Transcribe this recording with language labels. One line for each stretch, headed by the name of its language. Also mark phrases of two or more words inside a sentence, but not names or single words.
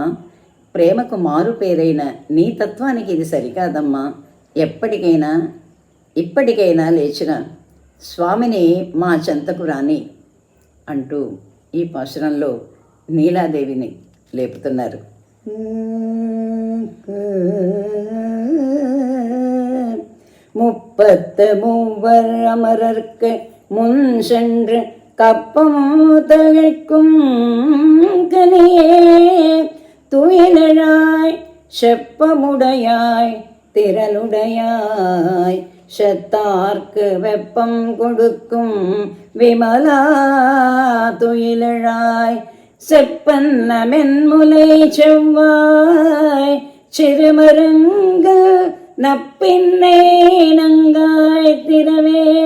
Telugu: ప్రేమకు మారు పేరైన నీ తత్వానికి ఇది సరికాదమ్మా. ఇప్పటికైనా లేచిన స్వామిని మా చెంతకు రాని అంటూ ఈ పాశురంలో నీలాదేవిని లేపుతున్నారు.
Tamil: முப்பத்து மூவர் அமரர்க்கு முன் சென்று கப்பம் தழைக்கும் கனியே துயிலழாய் செப்பமுடையாய் திரளுடையாய் செத்தார்க்கு வெப்பம் கொடுக்கும் விமலா துயிலழாய் செப்பன்ன மென்முலை செவ்வாய் சிறுமருங்கு நப்பின்னை நங்காய் திரவே